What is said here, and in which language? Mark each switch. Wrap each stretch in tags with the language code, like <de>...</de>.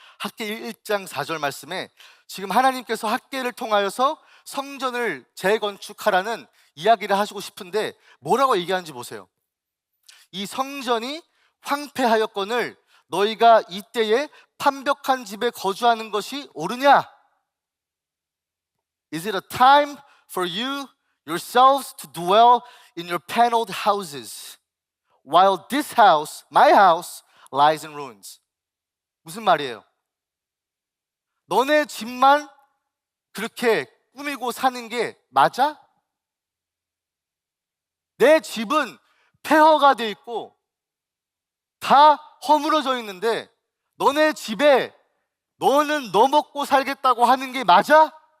<ko>학계 1장 4절 말씀에 지금 하나님께서 학계를 통하여서 성전을 재건축하라는 이야기를 하시고 싶은데 뭐라고 얘기하는지 보세요. 이 성전이 황폐하였거늘 너희가 이때에 판벽한 집에 거주하는 것이 옳으냐?</ko> <en>Is it a time for you yourselves to dwell in your paneled houses while this house, my house, lies in ruins?</en> <ko>무슨 말이에요? 너네 집만 그렇게 꾸미고 사는 게 맞아? 내 집은 폐허가 돼 있고 다 허물어져 있는데 너네 집에 너는 너 먹고 살겠다고 하는 게 맞아?</ko>